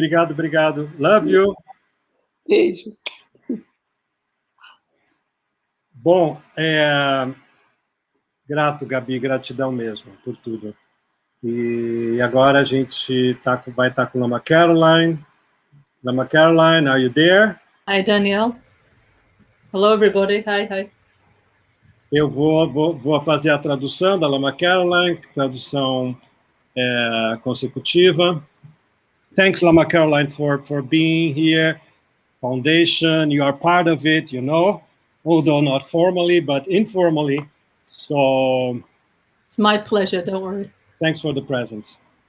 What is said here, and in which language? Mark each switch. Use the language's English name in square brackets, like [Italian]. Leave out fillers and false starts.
[Portuguese] Obrigado. [English] Love you. [Portuguese] Beijo. Bom, grato, Gabi, gratidão mesmo por tudo. E agora a gente vai estar com Lama Caroline. [English] Lama Caroline, are you there? Hi, Daniel. Hello, everybody. Hi. [Portuguese] Eu vou fazer a tradução da Lama Caroline, tradução consecutiva. [English] Thanks, Lama Caroline, for being here. Foundation, you are part of it, you know, although not formally, but informally. So it's my pleasure, don't worry. Thanks for the presence.